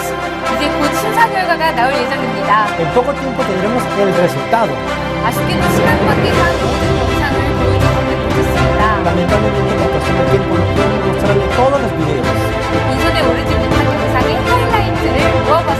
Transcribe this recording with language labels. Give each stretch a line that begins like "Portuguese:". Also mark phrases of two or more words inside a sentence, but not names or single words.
Korean: 이제 곧 심사 결과가 나올 예정입니다.
Spanish: En poco tiempo tendremos el resultado.
Korean: 아쉽게도 시간 관계상 모든 영상을 보여드리지 못했습니다.
Spanish: Lamentablemente la cuestión del tiempo no puede mostrarle todos los videos.
Korean: 본선에 오르지 못한 영상의 하이라이트를